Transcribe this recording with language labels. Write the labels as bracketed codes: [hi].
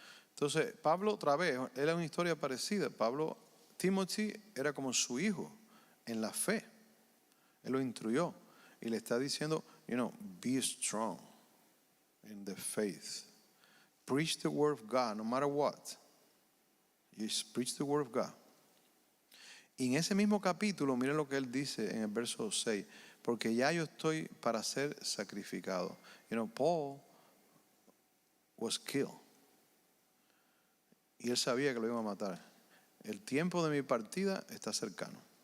[es] Entonces, Pablo otra vez, era una historia parecida. Timothy era como su hijo en la fe. Él lo instruyó y le está diciendo, [en] be strong in the faith. Preach the word of God, no matter what. Just preach the word of God. [es] Y en ese mismo capítulo, miren lo que él dice en el verso 6. Porque ya yo estoy para ser sacrificado. [en] Paul was killed. [es] Y él sabía que lo iban a matar. El tiempo de mi partida está cercano.